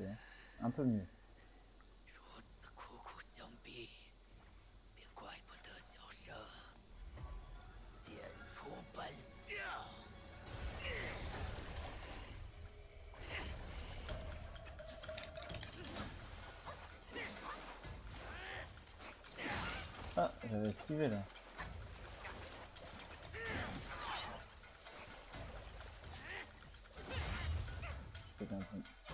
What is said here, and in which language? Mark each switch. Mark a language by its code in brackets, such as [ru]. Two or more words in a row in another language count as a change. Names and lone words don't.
[fr] Hein. Un peu mieux. [zh] 如此苦苦相逼，便怪不得小生现出本相。 [fr] Ah, j'avais esquivé là. C'est un peu...